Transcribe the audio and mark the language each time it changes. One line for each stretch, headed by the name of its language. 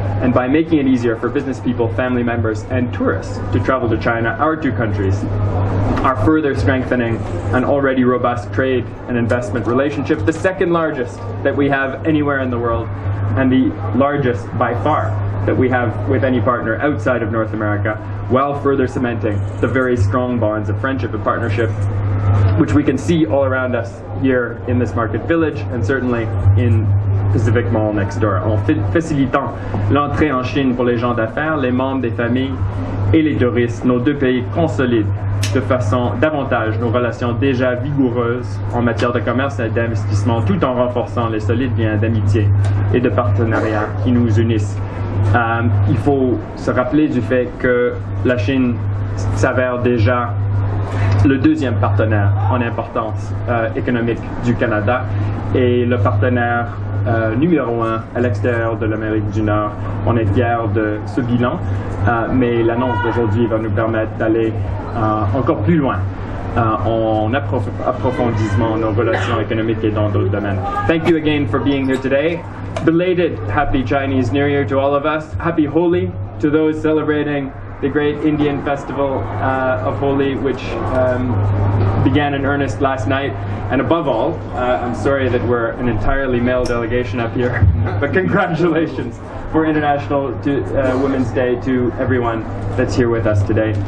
English: And by making it easier for business people, family members, and tourists to travel to China, our two countries are further strengthening an already robust trade and investment relationship, the second largest that we have anywhere in the world, and the largest by far that we have with any partner outside of North America, while further cementing the very strong bonds of friendship and partnership which we can see all around us here in this market village and certainly in Pacific Mall next door,
French: en facilitant l'entrée en Chine pour les gens d'affaires, les membres des familles et les touristes. Nos deux pays consolident de façon davantage nos relations déjà vigoureuses en matière de commerce et d'investissement, tout en renforçant les solides liens d'amitié et de partenariat qui nous unissent. Il faut se rappeler du fait que la Chine s'avère déjà le deuxième partenaire en importance économique du Canada et le partenaire numéro 1 à l'extérieur de l'Amérique du Nord. On est fiers de ce bilan, mais l'annonce d'aujourd'hui va nous permettre d'aller encore plus loin en approfondissement nos relations économiques et dans d'autres domaines.
English: Thank you again for being here today. Belated Happy Chinese New Year to all of us. Happy Holi to those celebrating the great Indian festival of Holi, which began in earnest last night. And above all, I'm sorry that we're an entirely male delegation up here, but congratulations for International Women's Day to everyone that's here with us today.